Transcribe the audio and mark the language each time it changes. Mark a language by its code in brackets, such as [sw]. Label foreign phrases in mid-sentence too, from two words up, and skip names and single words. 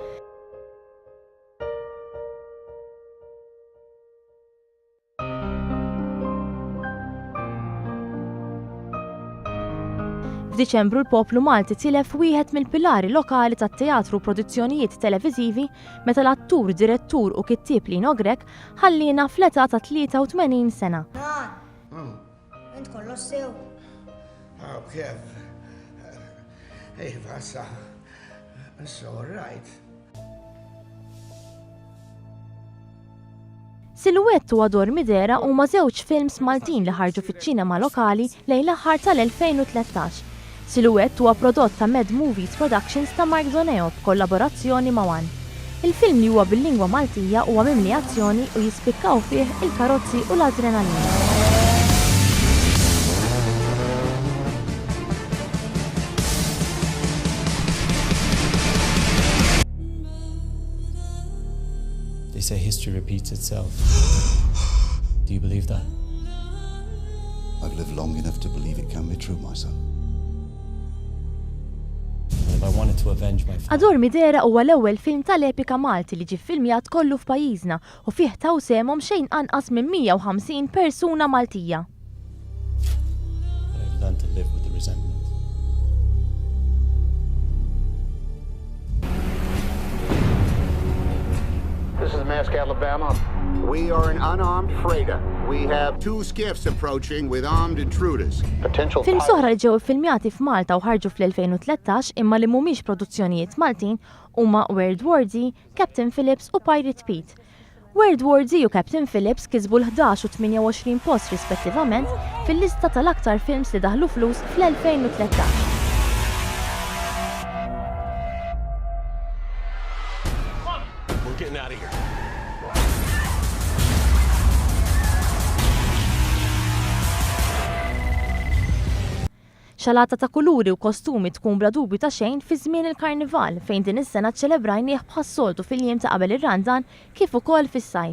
[mt] F'Diċembru l-poplu Malti tilef wieħed mill-pilari lokali tat-teatru u produzzjonijiet televiżivi meta l-attur, direttur u kittieb Lino Grek ħallina fl-età ta' 83 sena. Int kollox sew. Kif? Iva, sa. [en] It's all right. [mt] Silhouette u Ador Midera huma żewġ films Maltin li ħarġu fiċ-ċinema lokali lejn l-aħħar tal-2013. Silhouette huwa prodott ta' Med Movies Productions ta' Mark Doneo b'kollaborazzjoni ma' One. Il-film li huwa bil-lingwa Maltija huwa mimli azzjoni u jispikkaw fih il-karozzi u l-adrenalina. [en] They say history repeats itself. Do you believe that? I've lived long enough to believe it can be true, my son. If I wanted to avenge my father. [mt] Ador Midera huwa l-ewwel film tal-epika Malti li ġie ffilmjat kollu f'pajjiżna u fih taw semhom xejn anqas minn 150 persuna Maltija. [en] I've learned to live with the resentment. This is Mask, Alabama. We are an unarmed freighter. We have 2 skiffs approaching with armed intruders. Potential [mt] Film soħra li ġew iffilmjati f'Malta u ħarġu fl-2013 imma li mhumiex produzzjonijiet Maltin huma World War Z, Captain Phillips u Pirate Pete. World War Z u Captain Phillips kisbu l-11 u 28 post rispettivament fil-lista tal-aktar films li daħlu flus fl-2013. [en] We're getting out of here. [mt] Xalata ta' kuluri u kostumi tkun bla dubju ta' xejn fi żmien il-Karnival fejn din is-sena ċċelebrajnieh bħas-soltu fil-jiem ta' qabel ir-Randan kif ukoll fis-sajf.